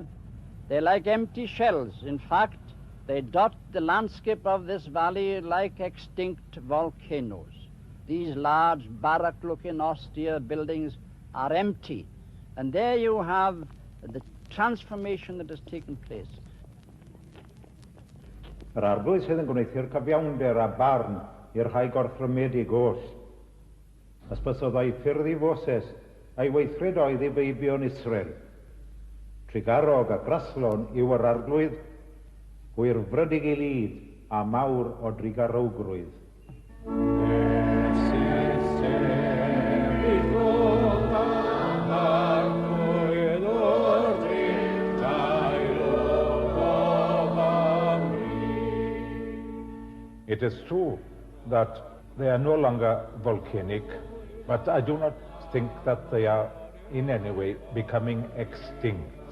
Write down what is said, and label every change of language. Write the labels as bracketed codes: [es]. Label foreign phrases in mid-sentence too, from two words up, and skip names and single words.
[en] They're like empty shells. In fact, they dot the landscape of this valley like extinct volcanoes. These large, barrack-looking, austere buildings are empty. And there you have the transformation that has taken place. [cy] Yr arglwydd sydd yn gwneithio'r cyfiawnder a barn i'r rhai gorthrymedig oll. Ysbys oedd ei ffyrdd I Foses, a'i weithred oedd I feibion Israel. Trigarog a graslon yw yr arglwydd, hwyr frydig I lyd a mawr o drigarogrwydd. [en] It is true that they are no longer volcanic, but I do not think that they are in any way becoming extinct.